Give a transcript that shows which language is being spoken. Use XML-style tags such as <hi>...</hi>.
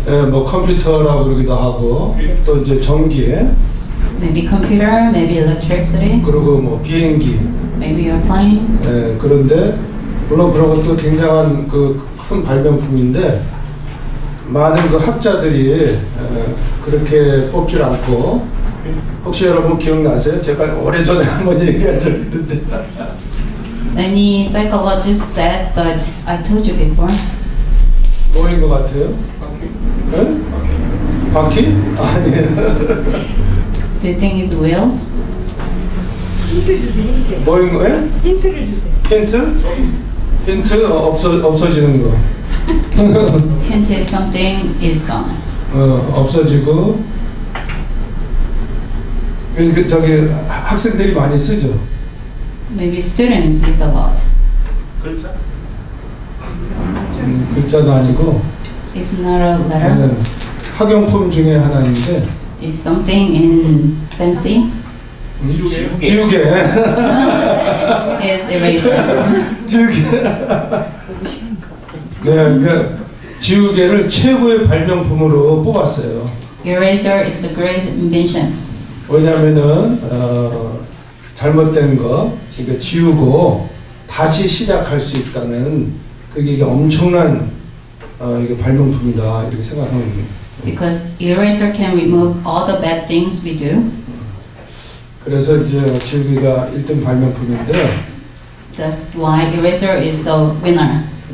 <ko>뭐 컴퓨터라고 그러기도 하고 또 이제 전기에</ko> <en>Maybe computer, maybe electricity,</en> <ko>그리고 뭐 비행기</ko> <en>maybe airplane.</en> <ko>그런데 물론 그런 것도 굉장한 그 큰 발명품인데 많은 그 학자들이 그렇게 뽑질 않고 혹시 여러분 기억나세요? 제가 오래전에 한번 얘기한 적이 있는데</ko> <en>Many psychologists said, but I told you before.</en> <ko>뭐인 것 같아요? 네? 바퀴? 아니에요.</ko> <en>Do you think it's wheels?</en> <ko>힌트 주세요. 힌트. 뭐인 거예요? 힌트를 주세요. 힌트? 힌트 없어지는 거.</ko> <en>Hint is something is gone.</en> <ko>없어지고 저기 학생들이 많이 쓰죠.</ko> <en>Maybe students use a lot.</en> <ko>글자도 아니고</ko> <en>It's not a letter.</en> <ko>학용품 중에 하나인데</ko> <en>It's something in fancy.</en> <ko>지우개.</ko> <en>It's eraser.</en> <ko>지우개. 네, 그러니까 지우개를 최고의 발명품으로 뽑았어요.</ko> <en>Eraser is the great invention.</en> <ko>왜냐하면은 잘못된 거 그러니까 지우고 다시 시작할 수 있다는 그게 엄청난 이게 발명품이다 이렇게 생각합니다.</ko> <en>Because eraser can remove all the bad things we do.</en> <ko>그래서 이제 지우개가 1등 발명품인데</ko> <en>That's why eraser is the winner.</en>